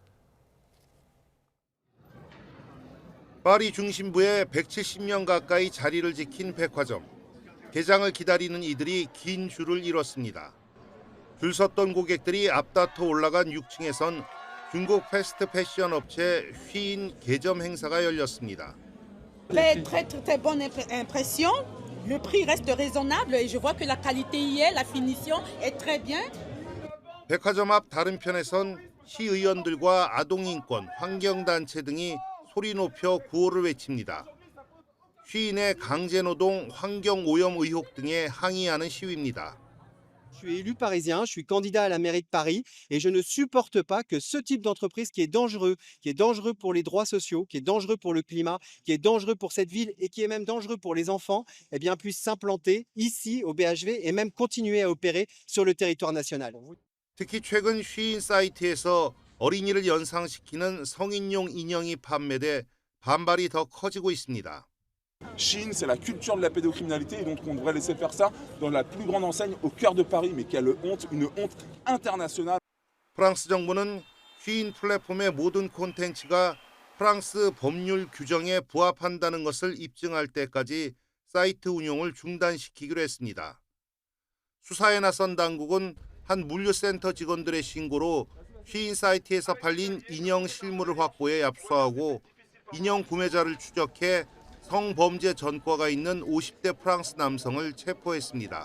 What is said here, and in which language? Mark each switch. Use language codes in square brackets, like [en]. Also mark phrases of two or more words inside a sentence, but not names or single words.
[ko] 파리 중심부에 170년 가까이 자리를 지킨 백화점. 개장을 기다리는 이들이 긴 줄을 이뤘습니다. 줄 섰던 고객들이 앞다퉈 올라간 6층에선 중국 패스트 패션 업체 쉬인 개점 행사가 열렸습니다. [fr] Très bonne impression. Le prix reste raisonnable et je vois que la qualité y est, la finition est très bien. [ko] 백화점 앞 다른 편에선 시의원들과 아동인권, 환경단체 등이 소리 높여 구호를 외칩니다. 쉬인의 강제노동, 환경오염 의혹 등에 항의하는 시위입니다. [fr] suis élu parisien, je suis candidat à la mairie de Paris et je ne supporte pas que ce type d'entreprise qui est dangereux pour les droits sociaux, qui est dangereux pour le climat, qui est dangereux pour cette ville et qui est même dangereux pour les enfants, eh bien, puisse s'implanter ici au BHV et même continuer à opérer sur le territoire national. [ko] 특히 최근 쉬인 사이트에서 어린이를 연상시키는 성인용 인형이 판매돼 반발이 더 커지고 있습니다. [fr] Shein, c'est la culture de la pédocriminalité et donc on devrait laisser faire ça dans la plus grande enseigne au cœur de Paris, mais quelle honte, une honte internationale. [ko] 프랑스 정부는 쉬인 플랫폼의 모든 콘텐츠가 프랑스 법률 규정에 부합한다는 것을 입증할 때까지 사이트 운용을 중단시키기로 했습니다. 수사에 나선 당국은 한 물류센터 직원들의 신고로 쉬인 사이트에서 팔린 인형 실물을 확보해 압수하고 인형 구매자를 추적해 성범죄 전과가 있는 50대 프랑스 남성을 체포했습니다.